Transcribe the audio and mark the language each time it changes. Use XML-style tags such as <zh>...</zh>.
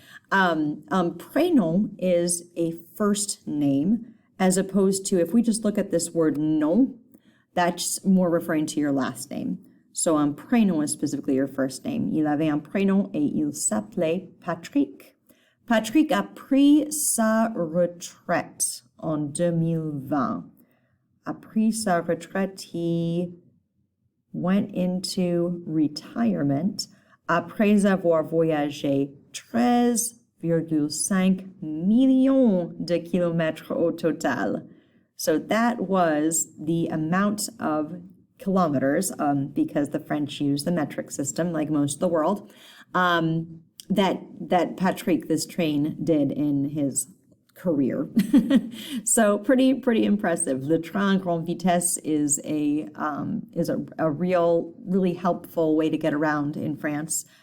<en>Prénom is a first name, as opposed to, if we just look at this word nom, that's more referring to your last name. So un prénom is specifically your first name.</en> <fr>Il avait un prénom et il s'appelait Patrick. Patrick a pris sa retraite en 2020. A pris sa retraite,</fr> <en>he went into retirement</en> <fr>après avoir voyagé 13,5 millions de kilomètres au total.</fr> <en>So that was the amount of kilometers, because the French use the metric system like most of the world, that Patrick, this train, did in his career. So pretty impressive.</en> <fr>Le train grande vitesse</fr> <en>is a really helpful way to get around in France.</en>